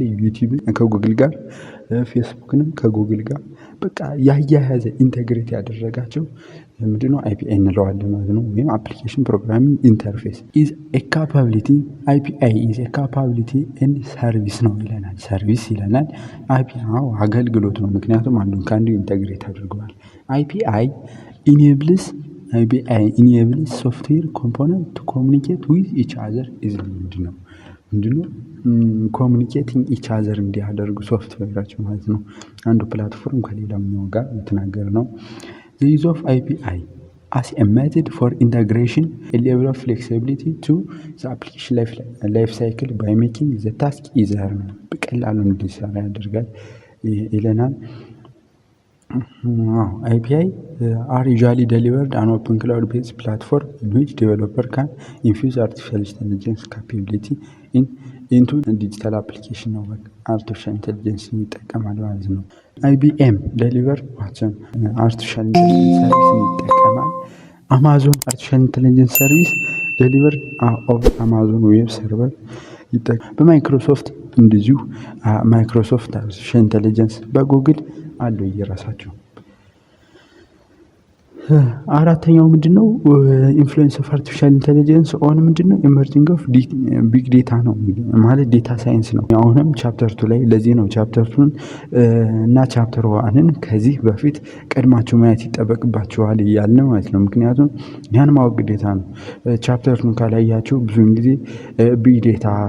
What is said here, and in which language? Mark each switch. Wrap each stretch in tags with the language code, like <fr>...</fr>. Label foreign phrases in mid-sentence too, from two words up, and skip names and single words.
<am>ዩቲዩብን ከጉግል ጋር፣ ፌስቡክንም ከጉግል ጋር በቃ ያያያዘ ኢንተግሬት ያደረጋቸው ምንድነው API እንለዋለን ማለት ነው። ወይም</am> <en>application programming interface is a capability API is a capability and service</en> <am>ነው ይለናል። ሰርቪስ ይለናል። API አገልግሎት ነው፣ ምክንያቱም አንዱን ከአንዱ ኢንተግሬት አድርገዋል።</am> <en>API enables software component to communicate with each other is</en> <am>ምንድነው</am> <en>communicating each other</en> <am>እንዲያደርጉ ሶፍትዌራቸው ማለት ነው። አንዱ ፕላትፎርም ከሌላኛው ጋር የተናገረ ነው።</am> <en>The use of API as a method for integration a level of flexibility to the application life cycle by making the task easier</en> <am>ነው። በቀላሉ እንዲሰራ ያደርጋል ይለናል።</am> <en>API are usually delivered on open cloud-based platform in which developer can infuse artificial intelligence capability into digital application ነው። artificial intelligence</en> <am>ይጠቀማል ማለት ነው።</am> <en>IBM deliver artificial intelligence service ይጠቀማል። አማዞን artificial intelligence service delivered over Amazon web server</en> <am>ይጠቀማል። በማይክሮሶፍት እንደዚሁ ማይክሮሶፍት</am> <en>artificial intelligence</en> <am>በጉግል አሉ የራሳቸው። አራተኛው ምንድነው?</am> <en>influence of artificial intelligence on</en> <am>ምንድነው?</am> <en>emerging of big data</en> <am>ነው ማለት</am> <en>data science</en> <am>ነው። አሁንም ቻፕተር 2 ላይ ለዚህ ነው ቻፕተር 2 እና ቻፕተር 1ን ከዚህ በፊት ቀድማችሁ ማየት ይጠበቅባችኋል እያልን ማለት ነው። ምክንያቱም ያን ማወቅ ግዴታ ነው። ቻፕተር 2 ካላያችሁ ብዙውን ጊዜ</am> <en>big data፣</en>